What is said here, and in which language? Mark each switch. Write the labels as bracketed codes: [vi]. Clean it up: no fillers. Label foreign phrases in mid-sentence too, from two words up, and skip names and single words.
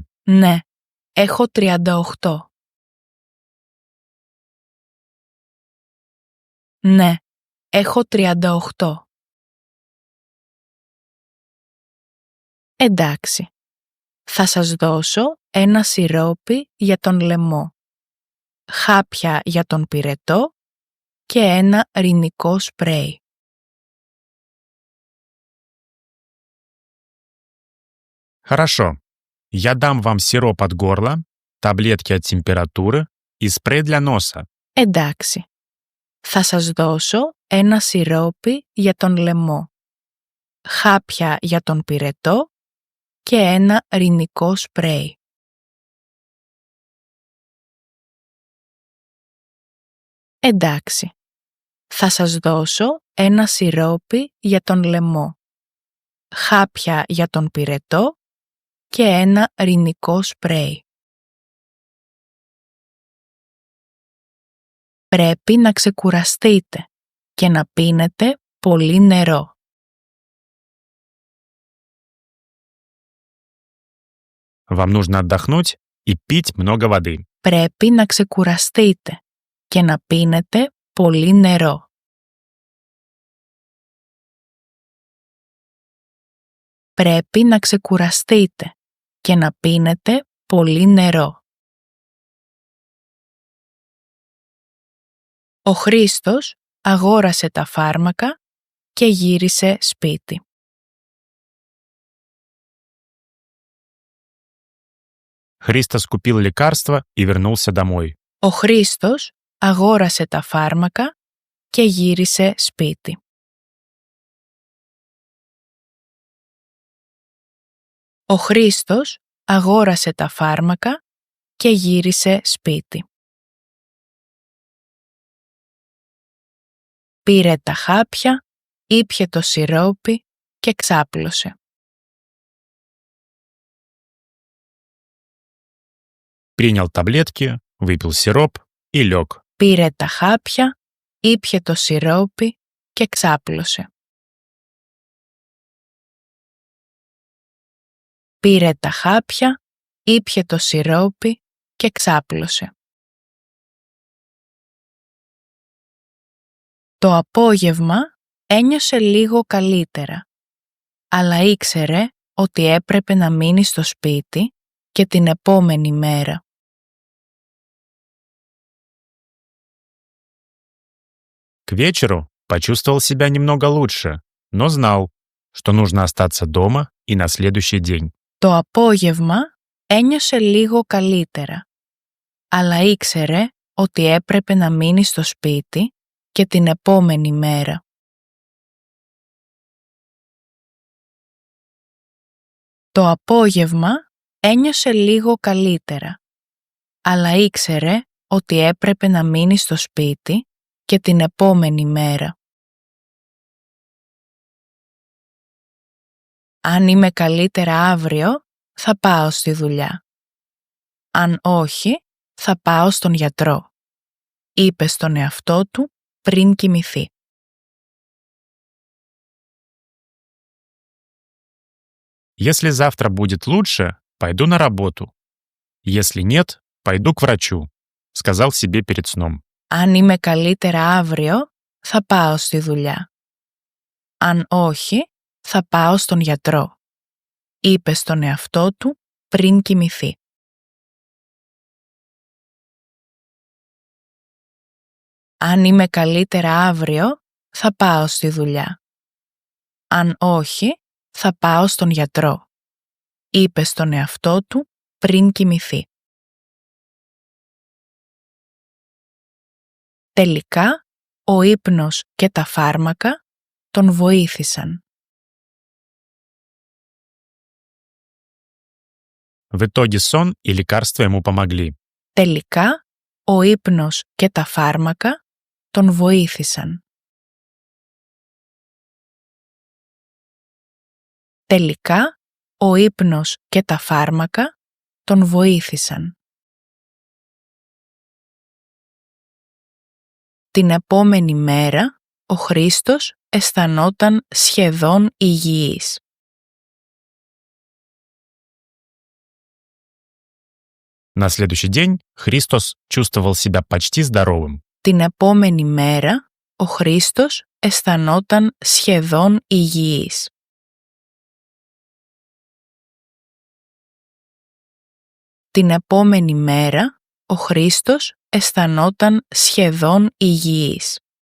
[el] «Ναι, έχω 38». «Ναι, έχω 38». «Εντάξει, θα σας δώσω ένα σιρόπι για τον λαιμό, χάπια για τον πυρετό και ένα ρινικό σπρέι». [ru] Хорошо. Я дам вам сироп от горла, таблетки от температуры и спрей для носа. [el] «Εντάξει, θα σας δώσω ένα σιρόπι για τον λαιμό, χάπια για τον πυρετό και ένα ρινικό σπρέι». «Εντάξει, θα σας δώσω ένα σιρόπι για τον λαιμό, χάπια για τον πυρετό και ένα ρινικό σπρέι». Πρέπει να ξεκουραστείτε και να πίνετε πολύ νερό. [ru] Вам нужно отдохнуть и пить много воды. [el] Πρέπει να ξεκουραστείτε και να πίνετε πολύ νερό. Πρέπει να ξεκουραστείτε και να πίνετε πολύ νερό. Ο Χρήστος αγόρασε τα φάρμακα και γύρισε σπίτι. [ru] Христос купил лекарства и вернулся домой. [el] Ο Χρήστος αγόρασε τα φάρμακα και γύρισε σπίτι. Ο Χρήστος αγόρασε τα φάρμακα και γύρισε σπίτι. Πήρε τα χάπια, ήπιε το σιρόπι και ξάπλωσε. [ru] Принял таблетки, выпил сироп и лег. [el] Πήρε τα χάπια, ήπιε το σιρόπι και ξάπλωσε. πήρε τα χάπια, ήπιε το σιρόπι και ξάπλωσε. Το απόγευμα ένιωσε λίγο καλύτερα, αλλά ήξερε ότι έπρεπε να μείνει στο σπίτι και την επόμενη μέρα. [ru] К вечеру почувствовал себя немного лучше, но знал, что нужно остаться дома и на следующий день. [el] Το απόγευμα ένιωσε λίγο καλύτερα, αλλά ήξερε ότι έπρεπε να μείνει στο σπίτι και την επόμενη μέρα. Το απόγευμα ένιωσε λίγο καλύτερα, αλλά ήξερε ότι έπρεπε να μείνει στο σπίτι και την επόμενη μέρα. Αν είμαι καλύτερα αύριο, θα πάω στη δουλειά. Αν όχι, θα πάω στον γιατρό, είπε στον εαυτό του πριν κοιμηθεί. [ru] Если завтра будет лучше, пойду на работу. Если нет, пойду к врачу, сказал себе перед сном. [el] Αν είμαι καλύτερα αύριο, θα πάω στη δουλειά. Αν όχι, θα πάω στον γιατρό, είπε στον εαυτό του πριν κοιμηθεί. Αν είμαι καλύτερα αύριο, θα πάω στη δουλειά. Αν όχι, θα πάω στον γιατρό, είπε στον εαυτό του πριν κοιμηθεί. Τελικά, ο ύπνος και τα φάρμακα τον βοήθησαν. [ru] В итоге сон и лекарства ему помогли. [el] Τελικά, ο ύπνος και τα φάρμακα τον βοήθησαν. Τελικά, ο ύπνος και τα φάρμακα τον βοήθησαν. Την επόμενη μέρα, ο Χρήστος αισθανόταν σχεδόν υγιής. [ru] На следующий день Христос чувствовал себя почти здоровым. [el] Την επόμενη μέρα, ο Χρήστος αισθανόταν σχεδόν υγιής. Την επόμενη μέρα, ο Χρήστος αισθανόταν σχεδόν υγιής.